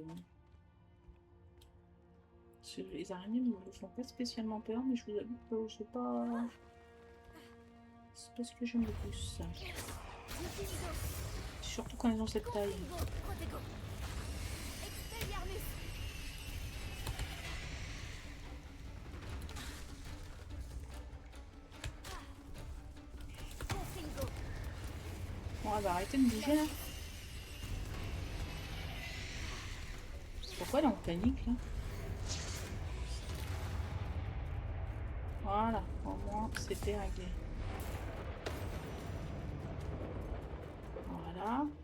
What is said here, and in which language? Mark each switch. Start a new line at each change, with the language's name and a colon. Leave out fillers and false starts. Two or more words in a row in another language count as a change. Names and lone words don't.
French: Hein. Les araignées ne me font pas spécialement peur, mais je vous avoue que c'est pas ce que j'aime le plus. Surtout quand elles ont cette taille. Protego. Expelliarmus. Confringo. Bon, elle va arrêter de bouger là. Pourquoi elle est en panique là? Voilà, au moins c'était réglé. Voilà.